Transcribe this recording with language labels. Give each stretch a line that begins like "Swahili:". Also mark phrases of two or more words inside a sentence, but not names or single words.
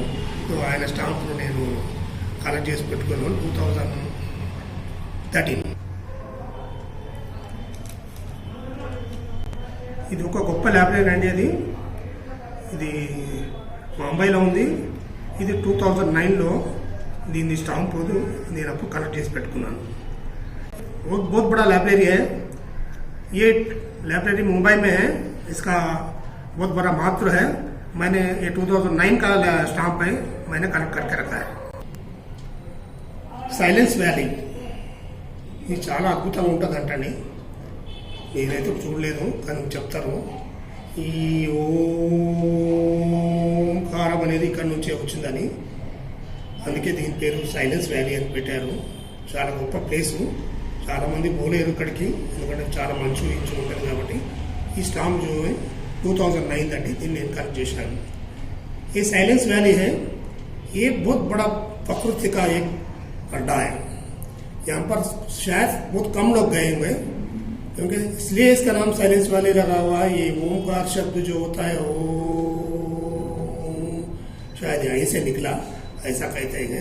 Telugu: సో ఆయన స్టాంపును నేను కలెక్ట్ చేసి పెట్టుకున్నాను 2013. ఇది ఒక గొప్ప లైబ్రరీ అండి. ఇది ముంబైలో ఉంది. ఇది 2009లో దీని స్టాంప్ నేను అప్పుడు కలెక్ట్ చేసి పెట్టుకున్నాను.
Hindi: बहुत बड़ा लाइब्रेरी है ये। लाइब्रेरी मुंबई में है, इसका बहुत बड़ा महत्व है. मैंने ये 2009 का स्टाम्प है, मैंने कलेक्ट करके रखा है.
Telugu: సైలెన్స్ వ్యాలీ ఇది చాలా అద్భుతంగా ఉంటుందంటండి. నేనైతే చూడలేదు, కానీ చెప్తారు. ఈ ఓంకారం అనేది ఇక్కడ నుంచే వచ్చిందని, అందుకే దీని పేరు సైలెన్స్ వ్యాలీ అని పెట్టారు. చాలా గొప్ప ప్లేసు, చాలా మంది పోలేరు ఇక్కడికి, ఎందుకంటే చాలా మంచు ఇంచు ఉంటుంది కాబట్టి. ఈ స్టాంప్
Hindi: जो है
Telugu: 2009 అండి, దీన్ని నేను కలెక్ట్ చేశాను.
Hindi: ये साइलेंस वैली है, ये बहुत बड़ा प्रकृति का एक अड्डा है. यहाँ पर शायद बहुत कम लोग गए होंगे, क्योंकि इसलिए इसका नाम साइलेंस वैली लगा हुआ है. ये ओमकार शब्द जो होता है वो शायद यहीं से निकला, ऐसा कहते हैं.